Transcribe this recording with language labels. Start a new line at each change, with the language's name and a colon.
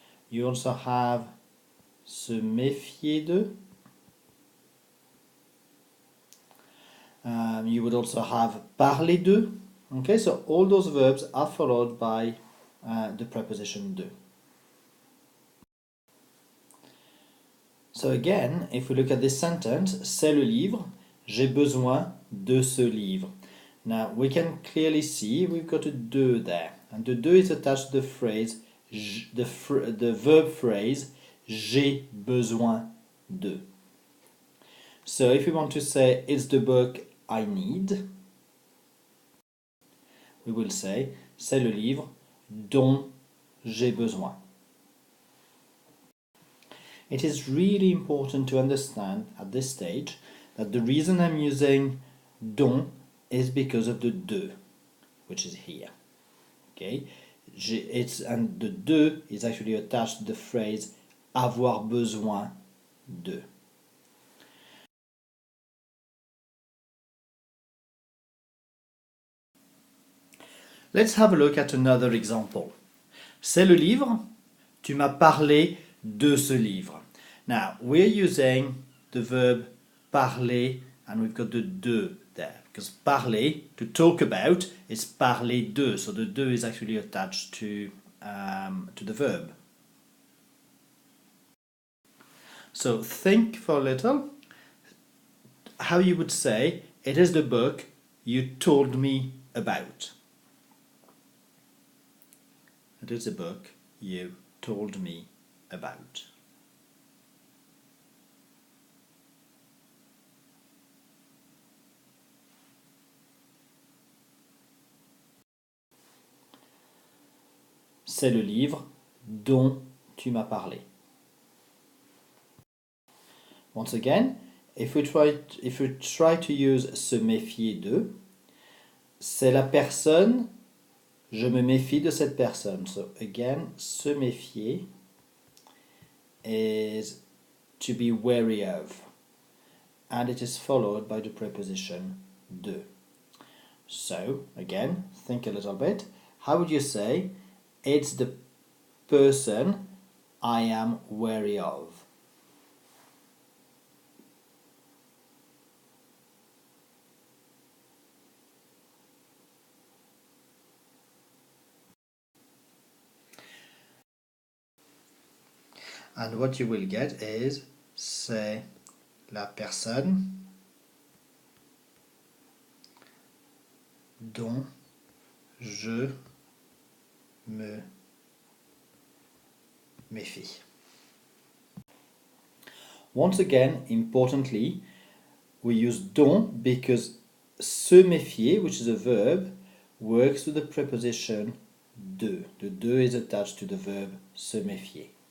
English: You also have
French: se méfier de.
English: You would also have
French: parler de.
English: Okay, so all those verbs are followed by the preposition de. So again, if we look at this sentence,
French: c'est le livre, j'ai besoin de ce livre.
English: Now we can clearly see we've got a de there, and the de is attached to the phrase, the verb phrase,
French: j'ai besoin de.
English: So if we want to say it's the book I need, we will say
French: c'est le livre dont j'ai besoin.
English: It is really important to understand at this stage that the reason I'm using dont is because of the de, which is here. Okay, and the de is actually attached to the phrase
French: avoir besoin de.
English: Let's have a look at another example.
French: C'est le livre, tu m'as parlé de ce livre.
English: Now, we're using the verb parler and we've got the de there. because parler, to talk about, is
French: parler de,
English: so the de is actually attached to the verb. So think for a little how you would say, it is the book you told me about. It is the book you told me about.
French: C'est le livre dont tu m'as parlé.
English: Once again, if we try to use
French: se méfier de, c'est la personne, je me méfie de cette personne.
English: So again,
French: se méfier
English: is to be wary of, and it is followed by the preposition de. So again, think a little bit. How would you say, it's the person I am wary of? And what you will get is,
French: c'est la personne dont je me méfie.
English: Once again, importantly, we use dont because
French: se méfier,
English: which is a verb, works with the preposition de. The de is attached to the verb
French: se méfier.